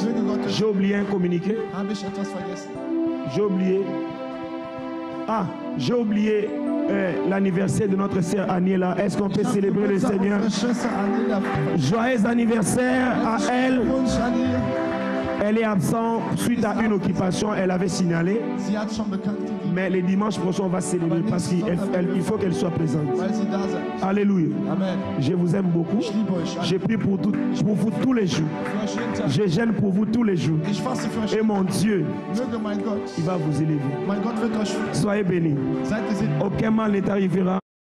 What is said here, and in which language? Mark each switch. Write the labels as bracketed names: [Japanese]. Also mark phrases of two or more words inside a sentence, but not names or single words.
[German] Möge Gott euch. [French] J'ai oublié un communiqué. [German] Habe ich etwas vergessen? [French] J'ai oublié. Ah, j'ai oublié l'anniversaire de notre sœur Aniela. Est-ce qu'on peut célébrer le Seigneur? [German] Unsere Schwester Anila. [French] Joyeux anniversaire à elle. [German] Wunsch an ihr. [French] Elle est absente suite à une occupation, elle avait signalé. [German] Sie hat schon bekannt gegeben, [French] Mais les dimanches prochains, on va célébrer parce qu'il faut qu'elle soit présente. [German] weil sie da sein. [French] Alléluia. Amen. Je vous aime beaucoup. [German] Ich liebe euch alle. [French] Je prie pour vous tous les jours. [German] Für euch jeden Tag. [French] Je gêne pour vous tous les jours. [German] Ich faste für euch. [French] Et mon Dieu, [German] Möge mein Gott, [French] il va vous élever. [German] mein Gott wird euch. [French] Soyez bénis. [German] Seid gesegnet. [French] Aucun mal ne t'arrivera.